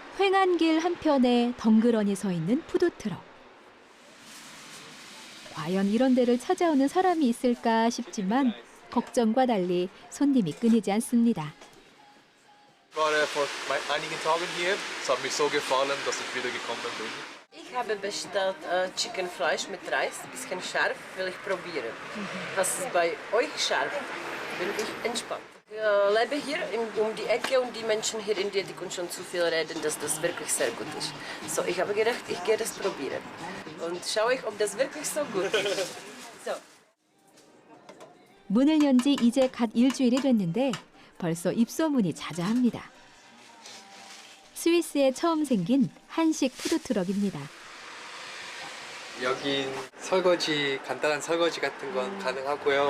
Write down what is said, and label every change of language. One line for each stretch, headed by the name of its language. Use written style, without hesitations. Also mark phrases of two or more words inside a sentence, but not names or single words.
Korean: 행안길 한편에 덩그러니 서 있는 푸드트럭. 과연 i런 데를 찾아오는 사람이 있을까 싶지만 걱정과 달리 손님이 끊이지 않습니다.
German: Voor einigen Tagen hier. Es hat mich so gefallen, dass ich wieder gekommen bin. Ich habe bestellt Chicken Fleisch mit Reis, ein bisschen scharf, will ich probieren. Was ist bei euch scharf? Bin ich entspannt. Ich lebe hier um die Ecke und die Menschen hier in die können schon zu viel reden, dass das wirklich sehr gut ist. So, ich habe gedacht, ich gehe das probieren. Und schaue ich, ob das wirklich so gut ist. So.
Korean: 문을 연 지 이제 갓 일주일이 됐는데 벌써 입소문이 자자합니다. 스위스에 처음 생긴 한식 푸드트럭입니다. 여긴 설거지, 간단한 설거지 같은 건 가능하고요.